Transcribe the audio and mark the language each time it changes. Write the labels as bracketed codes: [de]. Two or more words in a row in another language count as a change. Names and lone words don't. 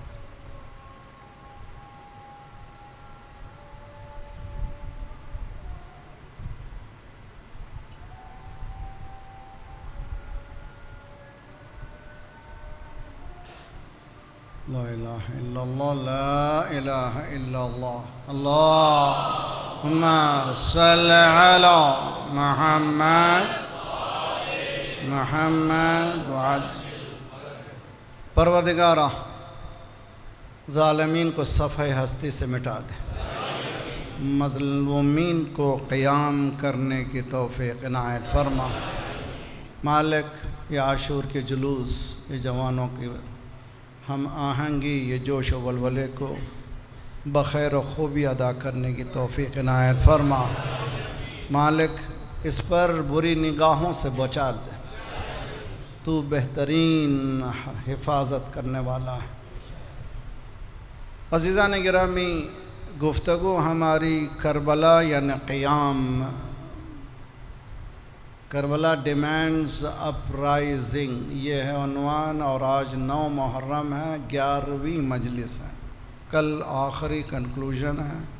[ar] لا إله إلا الله لا إله إلا الله اللهم صل على محمد [ur] وعجل پروردگارہ ظالمین کو صفحہ ہستی سے مٹا دے مظلومین کو قیام کرنے کی توفیق عنایت فرما مالک یہ عاشور کے جلوس یہ جوانوں کی ہم آہنگی یہ جوش و ولولے کو بخیر و خوبی ادا کرنے کی توفیق عنایت فرما مالک اس پر بری نگاہوں سے بچا دے تو بہترین حفاظت کرنے والا ہے عزیزان گرامی گفتگو ہماری کربلا یعنی قیام کربلا [en] demands uprising [ur] یہ ہے عنوان اور آج 9 محرم ہے 11ویں مجلس ہے کل آخری کنکلوژن ہے